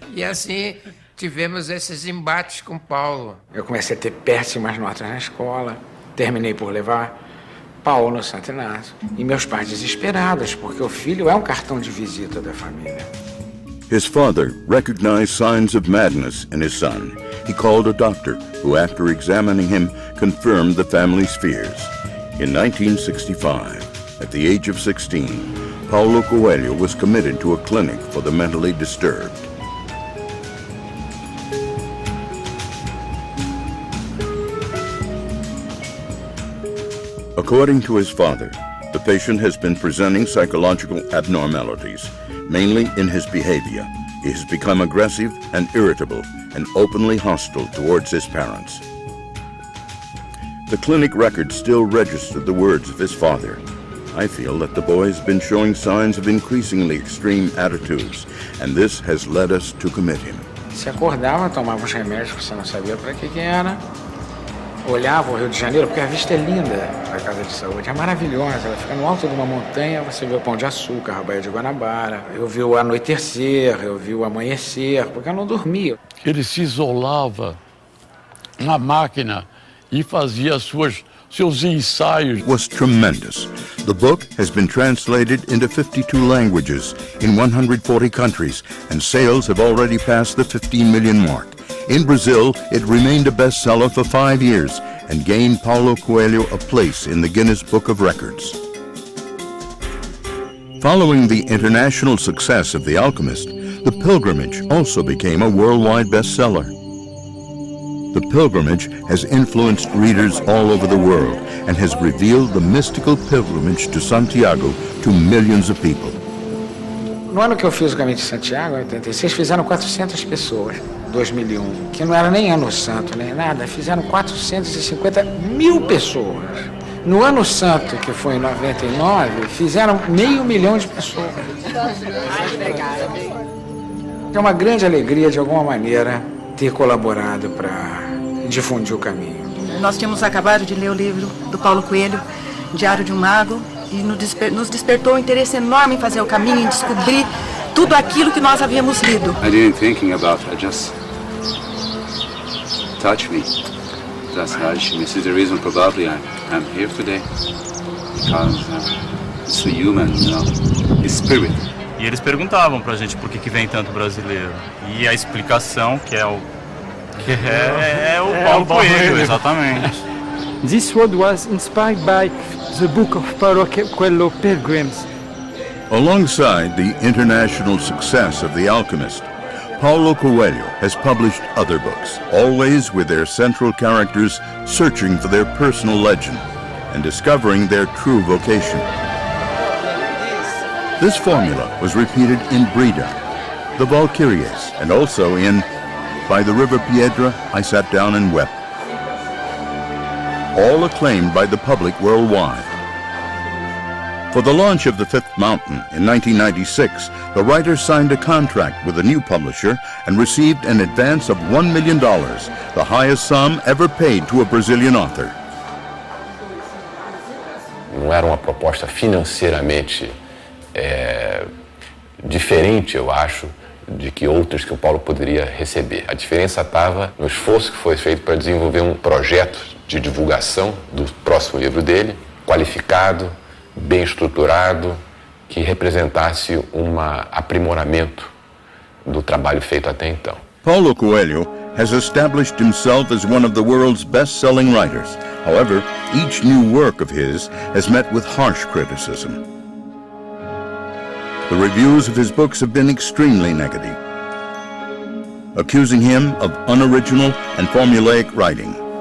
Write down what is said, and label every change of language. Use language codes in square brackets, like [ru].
[pt] E assim tivemos esses embates com Paulo. Eu comecei a ter péssimas notas na escola, terminei por levar Paulo no Santo Inácio. E meus pais desesperados, porque o filho é um cartão de visita da família. [en] His father recognized signs of madness in his son. He called a doctor who, after examining him, confirmed the family's fears. In 1965, at the age of 16, Paulo Coelho was committed to a clinic for the mentally disturbed. According to his father, the patient has been presenting psychological abnormalities, mainly in his behavior. He has become aggressive and irritable and openly hostile towards his parents. The clinic records still register the words of his father. I feel that the boy has been showing signs of increasingly extreme attitudes, and this has led us to commit him. [pt] Se acordava, tomava os remédios que você não sabia para que era. Olhava o Rio de Janeiro, porque a vista é linda da Casa de Saúde, é maravilhosa. Ela fica no alto de uma montanha, você vê o Pão de Açúcar, a Baía de Guanabara. Eu vi o anoitecer, eu vi o amanhecer, porque eu não dormia. Ele se isolava na máquina e fazia seus ensaios. [en] Was tremendous. The book has been translated into 52 languages in 140 countries, and sales have already passed the 15 million mark. In Brazil, it remained a bestseller for 5 years and gained Paulo Coelho a place in the Guinness Book of Records. Following the international success of The Alchemist, The Pilgrimage also became a worldwide bestseller. The Pilgrimage has influenced readers all over the world and has revealed the mystical pilgrimage to Santiago to millions of people. [pt] No ano que eu fiz o Caminho de Santiago, em 86, fizeram 400 pessoas, 2001, que não era nem ano santo, nem nada, fizeram 450 mil pessoas. No ano santo, que foi em 99, fizeram 500 mil de pessoas. É uma grande alegria, de alguma maneira, ter colaborado para difundir o caminho. Nós tínhamos acabado de ler o livro do Paulo Coelho, Diário de um Mago, e nos despertou um interesse enorme em fazer o caminho, em descobrir tudo aquilo que nós havíamos lido. [en] I didn't think about it, just touched me. That's this is the reason probably I'm here today, because it's a human, spirit. [pt] E eles perguntavam pra gente por que vem tanto brasileiro. E a explicação que é o Paulo Coelho, exatamente. [en] This word was inspired by the book of Paulo Coelho, Pilgrims. Alongside the international success of The Alchemist, Paulo Coelho has published other books, always with their central characters searching for their personal legend and discovering their true vocation. This formula was repeated in Brida, The Valkyries, and also in By the River Piedra, I Sat Down and Wept, all acclaimed by the public worldwide. For the launch of The Fifth Mountain in 1996, the writer signed a contract with a new publisher and received an advance of $1 million, the highest sum ever paid to a Brazilian author. [pt] Não era uma proposta financeiramente diferente, eu acho, de que outras que o Paulo poderia receber. A diferença estava no esforço que foi feito para desenvolver um projeto de divulgação do próximo livro dele, qualificado, bem estruturado, que representasse um aprimoramento do trabalho feito até então. [en] Paulo Coelho has established himself as one of the world's best-selling writers. However, each new work of his has met with harsh criticism. The reviews of his books have been extremely negative, accusing him of unoriginal and formulaic writing.